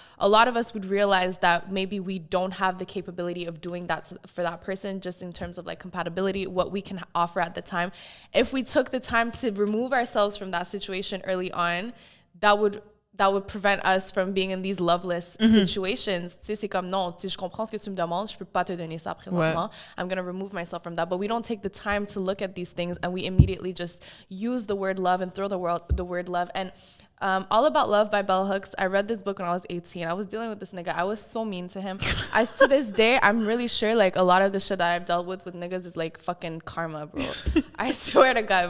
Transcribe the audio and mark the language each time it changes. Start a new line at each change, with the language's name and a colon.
English: A lot of us would realize that maybe we don't have the capability of doing that for that person, just in terms of like compatibility, what we can offer at the time. If we took the time to remove ourselves from that situation early on, that would prevent us from being in these loveless situations.
French: Tu sais, c'est comme, non, je comprends ce que tu me demandes, je peux pas te donner ça présentement. Ouais.
English: I'm going to remove myself from that. But we don't take the time to look at these things, and we immediately just use the word love and throw the word love. And All About Love by Bell Hooks. I read this book when I was 18. I was dealing with this nigga. I was so mean to him. To this day, I'm really sure like a lot of the shit that I've dealt with niggas is like fucking karma, bro. I swear to God.